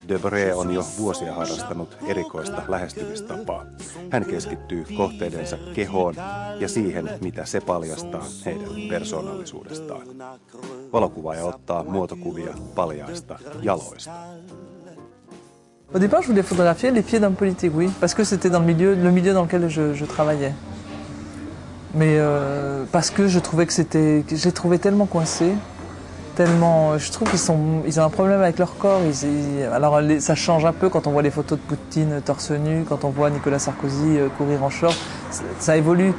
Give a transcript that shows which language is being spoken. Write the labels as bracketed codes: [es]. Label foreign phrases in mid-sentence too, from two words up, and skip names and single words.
[fi] Debré on jo vuosia harrastanut erikoista lähestymistapaa. Hän keskittyy kohteidensa kehoon ja siihen, mitä se paljastaa heidän persoonallisuudestaan. Valokuvaaja ottaa muotokuvia paljaista jaloista. [fr] Au départ, je voulais photographier les pieds d'hommes politiques, oui, parce que c'était dans le milieu dans lequel je travaillais. Mais parce que je trouvais que je les trouvais tellement coincés, tellement, je trouve ils ont un problème avec leur corps. Alors ça change un peu quand on voit les photos de Poutine torse nu, quand on voit Nicolas Sarkozy courir en short, ça évolue.